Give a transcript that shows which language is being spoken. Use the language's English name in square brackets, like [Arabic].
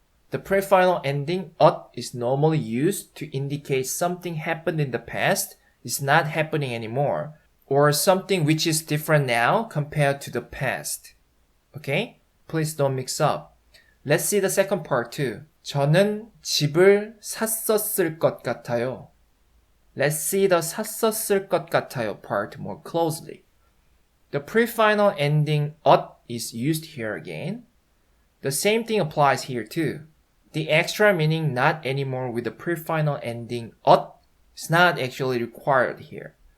[English] The pre-final ending ot is normally used to indicate something happened in the past is not happening anymore, or something which is different now compared to the past. Okay? Please don't mix up. Let's see the second part too. [Korean] 저는 집을 샀었을 것 같아요. [English] Let's see the 샀었을 것 같아요 part more closely. The pre-final ending ot is used here again. The same thing applies here too. The extra meaning not anymore with the pre-final ending ot is not actually required here.